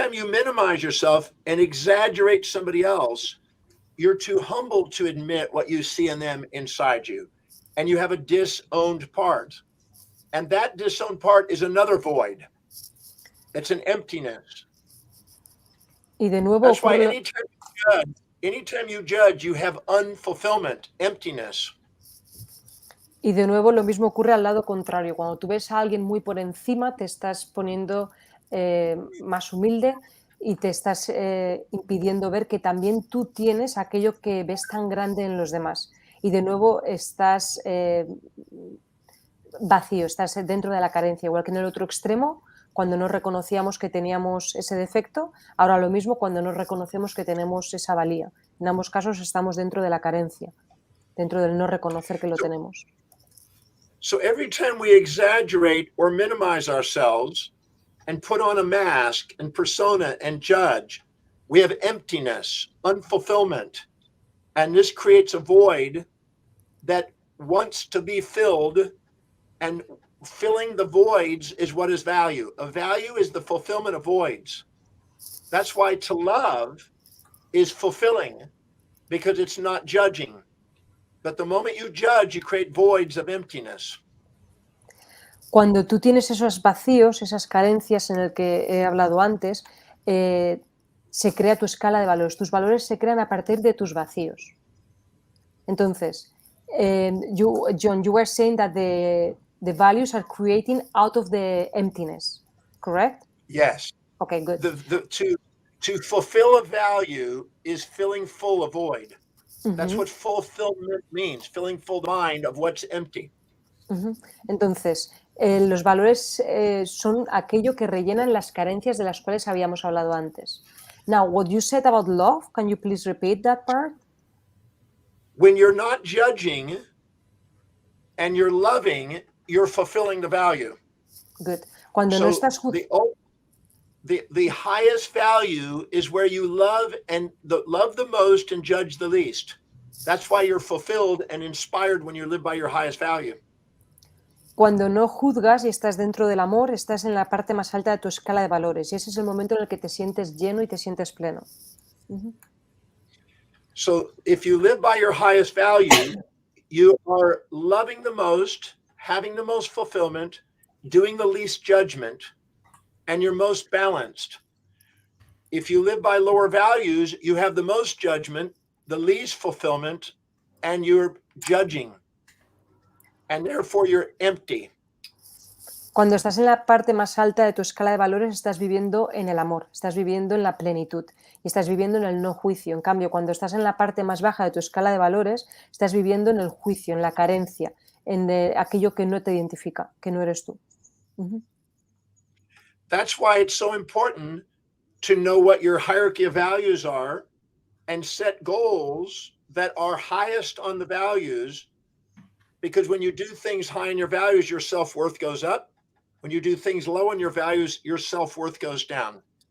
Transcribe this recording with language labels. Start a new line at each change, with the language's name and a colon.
English: minimize yourself and exaggerate somebody else, you're too humble to admit what you see in them inside you. And you have a disowned part. And that disowned part is another void. It's an emptiness.
Spanish: Y de nuevo
English: That's why
Spanish: ocurre...
English: anytime you judge, you have unfulfillment, emptiness.
Spanish: Y de nuevo lo mismo ocurre al lado contrario. Cuando tú ves a alguien muy por encima, te estás poniendo más humilde y te estás impidiendo ver que también tú tienes aquello que ves tan grande en los demás. Y de nuevo estás vacío, estás dentro de la carencia. Igual que en el otro extremo, cuando no reconocíamos que teníamos ese defecto, ahora lo mismo cuando no reconocemos que tenemos esa valía. En ambos casos estamos dentro de la carencia, dentro del no reconocer que lo tenemos.
English: So every time we exaggerate or minimize ourselves and put on a mask and persona and judge, we have emptiness, unfulfillment. And this creates a void that wants to be filled And filling the voids is what is value. A value is the fulfillment of voids. That's why to love is fulfilling, because it's not judging. But the moment you judge, you create voids of emptiness.
Spanish: Cuando tú tienes esos vacíos, esas carencias en el que he hablado antes, se crea tu escala de valores. Tus valores se crean a partir de tus vacíos. Entonces,
English: John, you were saying that the values are creating out of the emptiness, correct? Yes. Okay, good. To fulfill a value is filling full a void. That's what fulfillment means, filling full the mind of what's empty.
Spanish: Entonces, los valores son aquello que rellenan las carencias de las cuales habíamos hablado antes.
English: Now, what you said about love, can you please repeat that part? When you're not judging and you're loving, you're fulfilling the value. Good.
Spanish: Cuando no estás
English: the highest value is where you love the most and judge the least. That's why you're fulfilled and inspired when you live by your highest value.
Spanish: Cuando no juzgas y estás dentro del amor, estás en la parte más alta de tu escala de valores. Y ese es el momento en el que te sientes lleno y te sientes pleno.
English: So if you live by your highest value, you are loving the most, having the most fulfillment, doing the least judgment, and you're most balanced. If you live by lower values, you have the most judgment, the least fulfillment, and you're judging. And therefore you're empty.
Spanish: Cuando estás en la parte más alta de tu escala de valores, estás viviendo en el amor, estás viviendo en la plenitud y estás viviendo en el no juicio. En cambio, cuando estás en la parte más baja de tu escala de valores, estás viviendo en el juicio, en la carencia, en aquello que no te identifica, que no eres tú.
English: That's why it's so important to know what your hierarchy of values are and set goals that are highest on the values, because when you do things high in your values, your self-worth goes up. When you do things low in your values, your self-worth goes down.